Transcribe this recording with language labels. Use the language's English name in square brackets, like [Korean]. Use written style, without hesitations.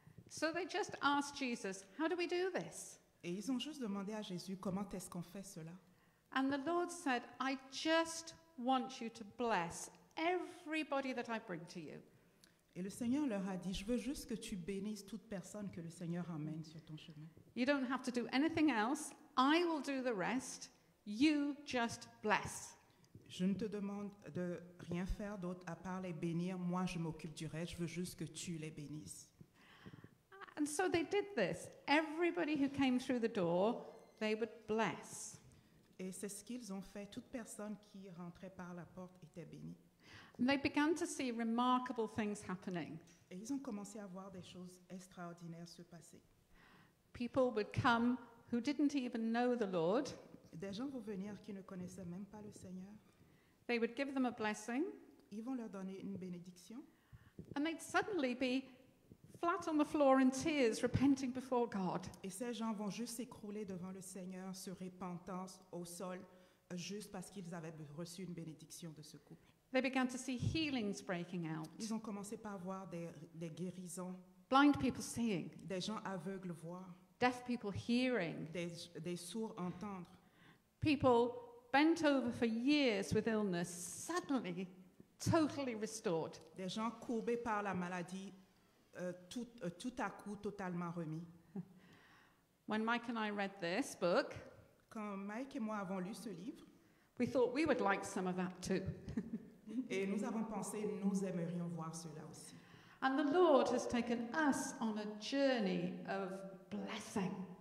[English] So they just asked Jesus, "How do we do this?" [French] Et ils ont juste demandé à Jésus comment est-ce qu'on fait cela. [English] And the Lord said, "I just want you to bless everybody that I bring to you." [French] Et le Seigneur leur a dit, je veux juste que tu bénisses toute personne que le Seigneur amène sur ton chemin. [English] You don't have to do anything else. I will do the rest. You just bless. [French] Je ne te demande de rien faire d'autre à part les bénir. Moi, je m'occupe du reste. Je veux juste que tu les bénisses. [English] And so they did this. Everybody who came through the door, they would bless. [French] Et c'est ce qu'ils ont fait. Toute personne qui rentrait par la porte était bénie. [English] And they began to see remarkable things happening. [French] Et ils ont commencé à voir des choses extraordinaires se passer. [English] People would come who didn't even know the Lord. [French] Des gens vont venir qui ne connaissaient même pas le Seigneur. [English] They would give them a blessing. [French] Ils vont leur donner une bénédiction. [English] And they'd suddenly be flat on the floor in tears, repenting before God. [French] Et ces gens vont juste s'écrouler devant le Seigneur, se repentant au sol, juste parce qu'ils avaient reçu une bénédiction de ce couple. [English] They began to see healings breaking out. [French] Ils ont commencé par voir des guérisons, [English] Blind people seeing, [French] des gens aveugles voir, [English] deaf people hearing, [French] des sourds entendre, [English] people bent over for years with illness, suddenly totally restored. [French] des gens courbés par la maladie, tout à coup totalement remis. [English] When Mike and I read this book, [French] Quand Mike et moi avons lu ce livre, [English] we thought we would like some of that too. [French] et nous avons pensé, nous aimerions voir cela aussi. [English] And the Lord has taken us on a journey of blessing.